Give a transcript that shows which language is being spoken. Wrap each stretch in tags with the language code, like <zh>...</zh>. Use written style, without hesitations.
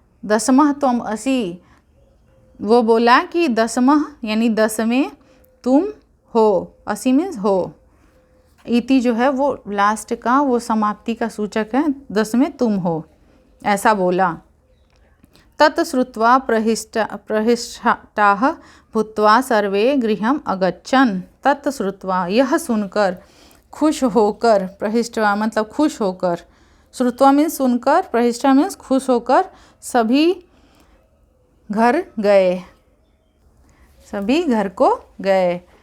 <hi>10</hi> <sa>त्वम् असि।</sa> <hi>वो बोला कि 10 यानी 10वें तुम हो। असि मीन्स हो। इति जो है वो लास्ट का, वो समाप्ति का सूचक है, 10वें तुम हो, ऐसा बोला।</hi> <sa>तत् श्रुत्वा प्रहृष्टाः भूत्वा सर्वे गृहम् अगच्छन्।</sa> <hi>तत् श्रुत्वा यह सुनकर, खुश होकर, प्रहृष्टा मतलब खुश होकर, श्रुत्वा मीन्स सुनकर, प्रहृष्टा मीन्स खुश होकर, सभी घर गए, सभी घर को गए।</hi>